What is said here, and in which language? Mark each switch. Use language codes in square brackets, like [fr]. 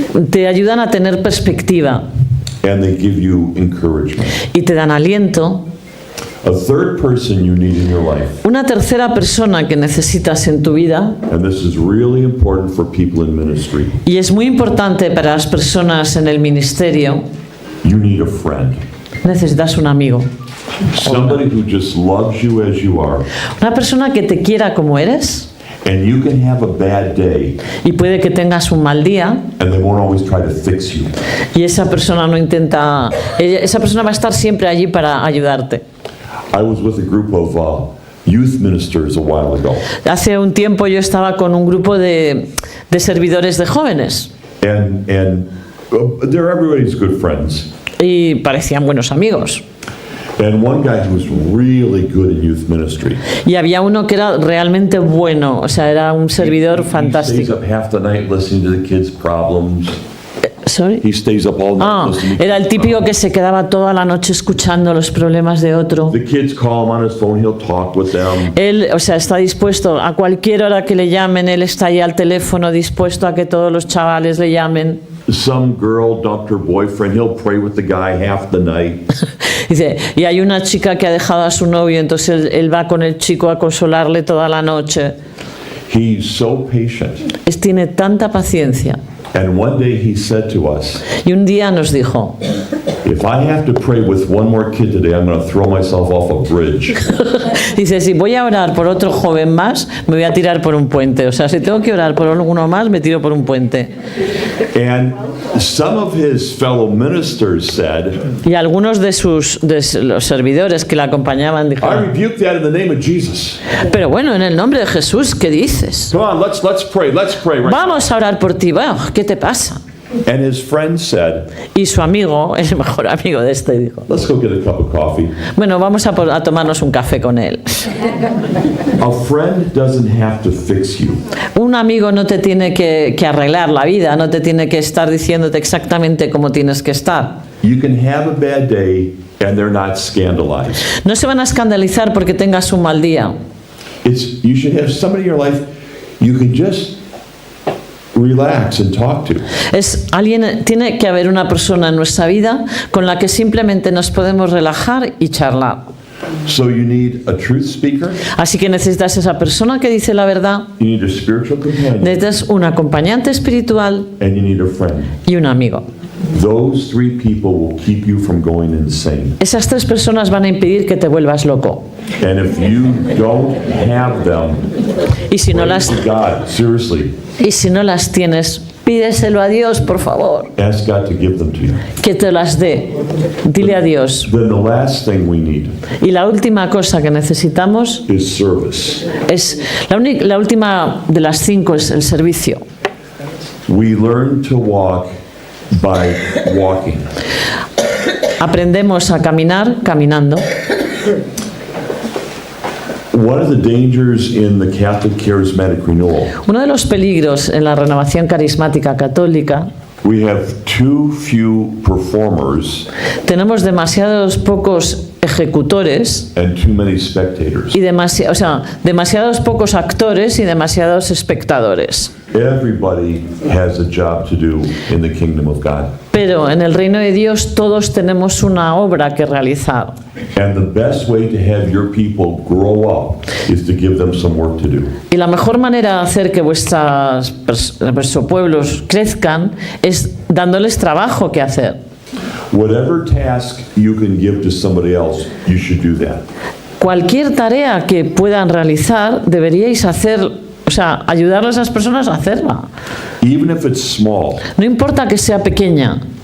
[es] Te ayudan a tener perspectiva [en] and they give you encouragement. [es] y te dan aliento. [en] A third person you need in your life, [es] Una tercera persona que necesitas en tu vida, [en] and this is really important for people in ministry, [es] y es muy importante para las personas en el ministerio, [en] you need a friend. [es] necesitas un amigo. [en] Somebody who just loves you as you are, [es] Una persona que te quiera como eres, [en] and you can have a bad day, [es] y puede que tengas un mal día, [en] and they won't always try to fix you. [es] y esa persona no intenta, esa persona va a estar siempre allí para ayudarte. [en] I was with a group of youth ministers a while ago, [es] Hace un tiempo yo estaba con un grupo de servidores de jóvenes, [en] and they're everybody's good friends. [es] y parecían buenos amigos. [en] And one guy who was really good in youth ministry, [es] Y había uno que era realmente bueno, o sea, era un servidor [en] he stays [es] fantástico. [en] up half the night listening to the kids' problems. Sorry. He stays up all night listening to [es] Era el típico que se quedaba toda la noche escuchando los problemas de otro. [en] the kids call him on his phone, he'll talk with them. [es] Él, o sea, está dispuesto a cualquier hora que le llamen, él está ahí al teléfono dispuesto a que todos los chavales le llamen. [en] Some girl dumped her boyfriend, he'll pray with the guy half the night. [es] Dice, y hay una chica que ha dejado a su novio, entonces él va con el chico a consolarle toda la noche. [en] He's so patient. [es] Tiene tanta paciencia. [en] And one day he said to us, [es] Y un día nos dijo, [en] if I have to pray with one more kid today, I'm going to throw myself off a bridge. [es] dice, si voy a orar por otro joven más, me voy a tirar por un puente. O sea, si tengo que orar por alguno más, me tiro por un puente. [en] And some of his fellow ministers said, [es] Y algunos de los servidores que le acompañaban [en] I [es] dijeron, [en] rebuke that in the name of Jesus. [es] pero bueno, en el nombre de Jesús, ¿qué dices? [en] Come on, let's pray right. [es] Vamos a orar por ti. Bueno, ¿qué te pasa? [en] And his friend said, [es] Y su amigo, el mejor amigo de este, dijo, [en] let's go get a cup of coffee. [es] bueno, vamos a tomarnos un café con él. [en] A friend doesn't have to fix you. [es] Un amigo no te tiene que arreglar la vida, no te tiene que estar diciéndote exactamente cómo tienes que estar. [en] You can have a bad day and they're not scandalized. [es] No se van a escandalizar porque tengas un mal día. [en] You should have somebody in your life you can just relax and talk to. [es] Tiene que haber una persona en nuestra vida con la que simplemente nos podemos relajar y charlar. [en] So you need a truth speaker, [es] Así que necesitas esa persona que dice la verdad, [en] you need a spiritual companion, [es] necesitas un acompañante espiritual [en] and you need a friend. [es] y un amigo. [en] Those three people will keep you from going insane. [es] Esas tres personas van a impedir que te vuelvas loco. [en] And if you don't have them, [es] Y si no [en] pray [es] las, [en] to God, seriously, [es] y si no las tienes, pídeselo a Dios, por favor, [en] ask God to give them to you. [es] que te las dé. Dile a Dios. [en] Then the last thing we need [es] Y la última cosa que necesitamos [en] is service. [es] es, la última de las 5 es el servicio. [en] We learn to walk by walking. [es] Aprendemos a caminar caminando. [en] One of the dangers in the Catholic Charismatic Renewal [es] Uno de los peligros en la renovación carismática católica [en] We have too few performers [es] Tenemos demasiados pocos ejecutores [en] and too many spectators. [es] y demasiados pocos actores y demasiados espectadores. [en] Everybody has a job to do in the kingdom of God. [es] Pero en el reino de Dios todos tenemos una obra que realizar. [en] And the best way to have your people grow up is to give them some work to do. [es] Y la mejor manera de hacer que vuestros pueblos crezcan es dándoles trabajo que hacer. [en] Whatever task you can give to somebody else, you should do that. [es] Cualquier tarea que puedan realizar, deberíais hacer, ayudar a esas personas a hacerla. [en] Even if it's small, [es] No importa que sea pequeña,